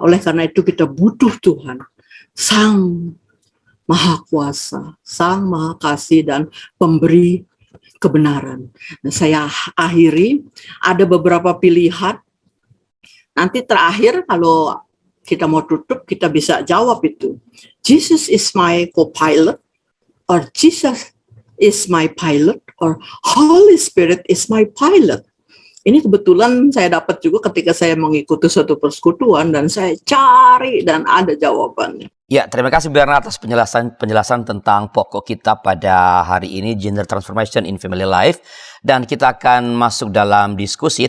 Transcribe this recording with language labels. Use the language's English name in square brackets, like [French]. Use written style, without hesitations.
[Indonesian] Oleh karena itu kita butuh Tuhan. Sang Maha Kuasa, Sang Maha Kasih dan pemberi kebenaran. Nah, saya akhiri, ada beberapa pilihan. Nanti terakhir kalau kita mau tutup, kita bisa jawab itu. [English] Jesus is my co-pilot, or Jesus is my pilot, or Holy Spirit is my pilot. [Indonesian] Ini kebetulan saya dapat juga ketika saya mengikuti suatu persekutuan dan saya cari dan ada jawabannya. Ya, terima kasih Berna atas penjelasan tentang pokok kita pada hari ini, Gender Transformation in Family Life. Dan kita akan masuk dalam diskusi.